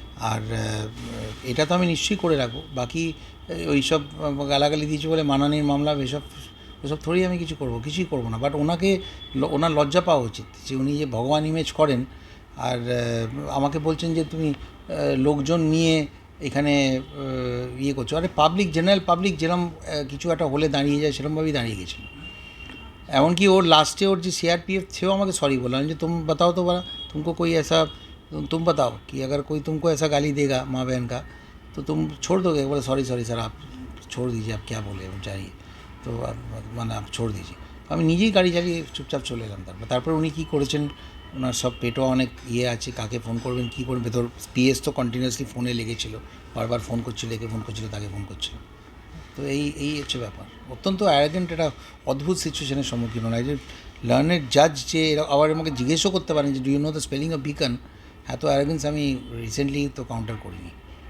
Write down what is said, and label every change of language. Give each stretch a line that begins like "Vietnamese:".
Bangla: আর এটা তো আমি নিশ্চয়ই করে রাখবো। বাকি ওই সব গালাগালি দিয়েছে বলে মানহানির মামলা ওসব থোড়ি আমি কিছুই করবো না। বাট ওনার লজ্জা পাওয়া উচিত যে উনি যে ভগবান ইমেজ করেন, আর আমাকে বলছেন যে তুমি লোকজন নিয়ে এখানে ইয়ে করছো। আরে জেনারেল পাবলিক যেরকম কিছু একটা হলে দাঁড়িয়ে যায় সেরকমভাবেই দাঁড়িয়ে গেছিলো। এমনকি ওর লাস্টে ওর যে সিআরপিএফ সেও আমাকে সরি বললাম যে
Hindi: तुम बताओ तो बड़ा, तुमको कोई ऐसा तुम बताओ कि अगर कोई तुमको ऐसा गाली देगा माँ बहन का तो तुम छोड़ दोगे। बोले सॉरी सर आप छोड़ दीजिए, आप क्या बोले चाहिए
Bangla: তো মানে
Hindi: आप छोड़ दीजिए।
Bangla: আমি নিজেই গাড়ি চালিয়ে চুপচাপ চলে এলাম। তারপর উনি কী করেছেন, ওনার সব পেটও অনেক ইয়ে আছে, কাকে ফোন করবেন কী করবেন, ভেতর পিএস তো কন্টিনিউয়াসলি ফোনে লেগেছিলো, বারবার ফোন করছিল, একে ফোন করছিল তাকে ফোন করছিল। তো এই হচ্ছে ব্যাপার। অত্যন্ত অ্যারোগেন্ট, একটা অদ্ভুত সিচুয়েশনের সম্মুখীন হয় যে লার্নেড জাজ যে আবার আমাকে জিজ্ঞেসও করতে পারেন যে
English: Do you know the spelling of beacon.
Bangla: এত অ্যারোগেন্স আমি রিসেন্টলি তো কাউন্টার করিনি।